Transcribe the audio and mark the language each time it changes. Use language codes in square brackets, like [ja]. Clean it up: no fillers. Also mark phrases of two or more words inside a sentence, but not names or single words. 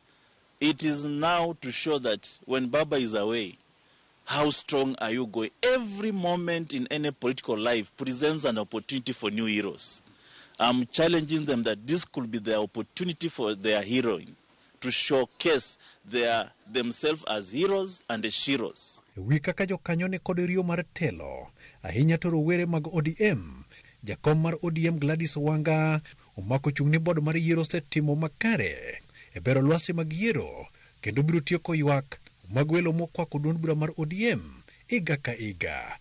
[en] It is now to show that when Baba is away, how strong are you going? Every moment in any political life presents an opportunity for new heroes. I'm challenging them that this could be their opportunity for their heroing, to showcase themselves as heroes and sheroes. [luo] Wika jokanyo ne kod riyo mar telo, ahinya to rowere mag ODM. Jakom mar ODM Gladys Wanga omako chung' ni bod mar yiero setimo makare e bero lwasi mag yiero kendo biro tieko ywak mag welo mokwako duond bura mar ODM iga ka iga.